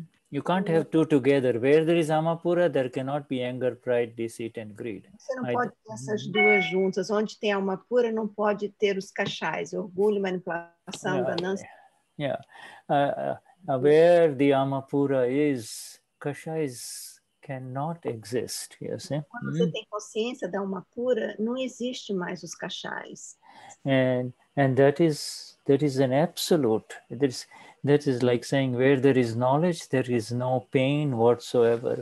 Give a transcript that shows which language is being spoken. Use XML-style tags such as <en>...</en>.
<en>You can't have two together. Where there is Amapura, there cannot be anger, pride, deceit, and greed.</en> <pt>Você não pode ter essas duas juntas. Onde tem Amapura, não pode ter os kashais, orgulho, manipulação, ganância.</pt> <en>Yeah. Where the Amapura is, kashais cannot exist, you see.</en> <pt>Quando você tem consciência da Amapura, não existe mais os kashais.</pt> <en>And that is an absolute. That is like saying, where there is knowledge, there is no pain whatsoever.</en>